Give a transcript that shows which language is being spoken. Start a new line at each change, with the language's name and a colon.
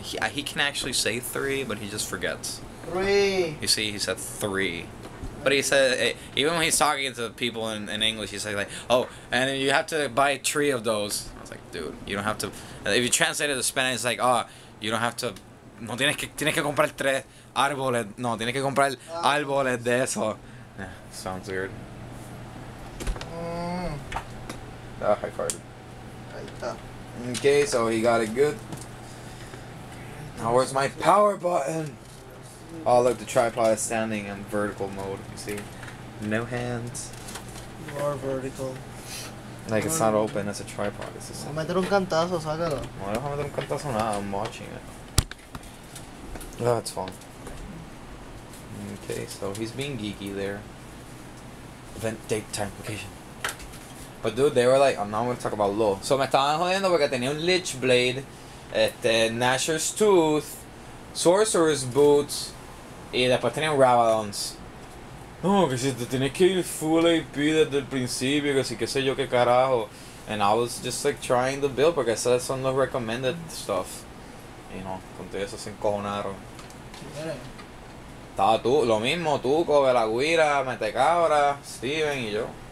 English: He can actually say 3, but he just forgets. 3. You see, he said 3. But he said, even when he's talking to people in English, he says like, oh, and you have to buy 3 of those. I was like, dude, you don't have to. If you translate it to Spanish, it's like, oh, you don't have to.
Spanish: No tienes que comprar 3 árboles. No, tienes que comprar árboles de eso.
English: Yeah, sounds weird. Mm. I farted.
Spanish: Ahí está.
English: Okay, so he got it good. Now where's my power button? Oh look, the tripod is standing in vertical mode, you see? No hands. You are vertical. Like it's not open, it's a tripod. It's just...
Spanish: Voy a meter un cantazo, sácalo. No dejo meter un cantazo nada,
English: I'm watching it. Oh, it's fun. Okay, so he's being geeky there. Event, date, time, location. But dude, they were like, I'm not gonna talk about law.
Spanish: So me estaban jodiendo porque tenía un Lich Blade, Nashor's Tooth, Sorcerer's Boots, y después tenía un Rabadons. No, que si te tienes que ir full AP desde el principio, que si qué sé yo qué carajo.
English: And I was just like trying to build
Spanish: porque esa son los
English: recommended stuff.
Spanish: Y no, con todo eso se encojonaron. Estaba tú, lo mismo, tú, Coge la Guira, Metecabra, Steven y yo.